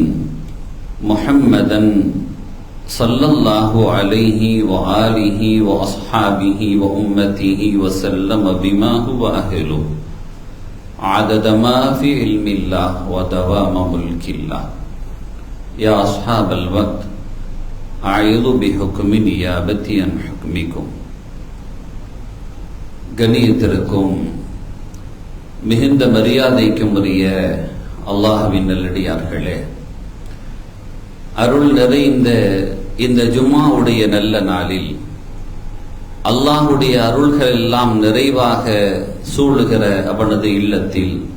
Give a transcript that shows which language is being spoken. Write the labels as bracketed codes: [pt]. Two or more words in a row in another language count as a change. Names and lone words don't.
[ar] محمدا صلى الله عليه وآله وأصحابه وأمته وسلم بما هو أهله عدد ما في علم الله ودوام ملك الله يا أصحاب الوقت أعيذ بحكم نيابتي عن حكمكم [ta] கண்ணியத்திற்கும் மிகுந்த மரியாதைக்கும் உரிய அல்லாஹ்வின் நல்லடியார்களே, அருள் நிறைந்த இந்த ஜும்மாவுடைய நல்ல நாளில் அல்லாஹ்வுடைய அருள்கள் எல்லாம் நிறைவாக சூழுகிற அவனது இல்லத்தில்